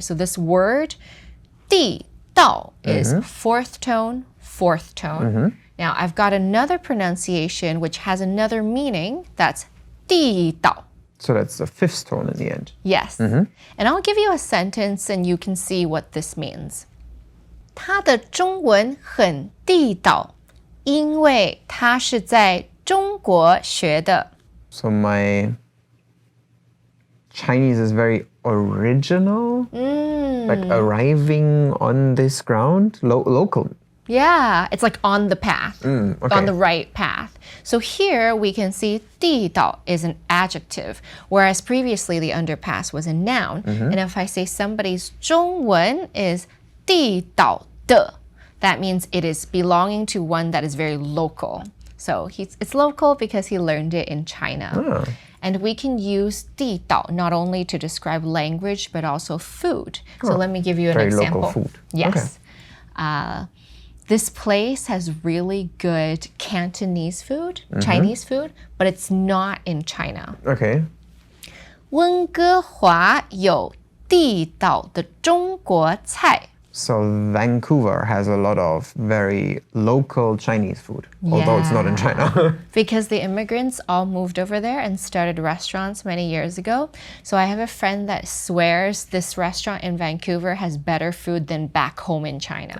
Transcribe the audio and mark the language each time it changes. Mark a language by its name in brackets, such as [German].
[English] So this word, 地道, is fourth tone, fourth tone. Now, I've got another pronunciation which has another meaning. That's 地道. So that's the fifth tone in the end. Yes. And I'll give you a sentence and you can see what this means. [Chinese] 他的中文很地道，因为他是在中国学的。 [English] So my Chinese is very original, like arriving on this ground, local. Yeah, it's like on the path, okay. on the right path. So here we can see 地道 is an adjective, whereas previously the underpass was a noun. And if I say somebody's 中文 is 地道的, that means it is belonging to one that is very local. So it's local because he learned it in China. And we can use 地道 not only to describe language, but also food. So let me give you an very example. Local food. Yes. Okay. This place has really good Cantonese food, Chinese food, but it's not in China. Okay. [Chinese] 温哥华有地道的中国菜。 [English] So Vancouver has a lot of very local Chinese food, although it's not in China. Because the immigrants all moved over there and started restaurants many years ago. So I have a friend that swears this restaurant in Vancouver has better food than back home in China.